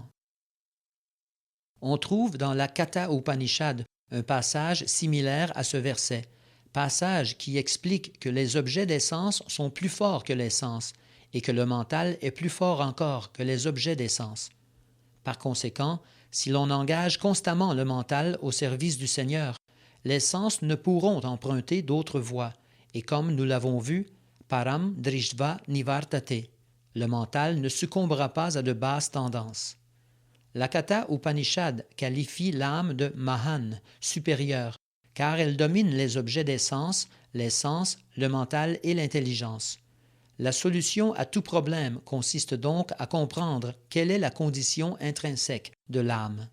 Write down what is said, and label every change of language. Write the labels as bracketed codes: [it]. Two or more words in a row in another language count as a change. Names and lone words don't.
[fr] On trouve dans la Katha Upanishad un passage similaire à ce verset, passage qui explique que les objets d'essence sont plus forts que l'essence et que le mental est plus fort encore que les objets d'essence. Par conséquent, si l'on engage constamment le mental au service du Seigneur, les sens ne pourront emprunter d'autres voies, et comme nous l'avons vu, [sa] param drishtva nivartate, [fr] le mental ne succombera pas à de basses tendances. La Katha Upanishad qualifie l'âme de Mahan, supérieure, car elle domine les objets d'essence, les sens, le mental et l'intelligence. La solution à tout problème consiste donc à comprendre quelle est la condition intrinsèque de l'âme.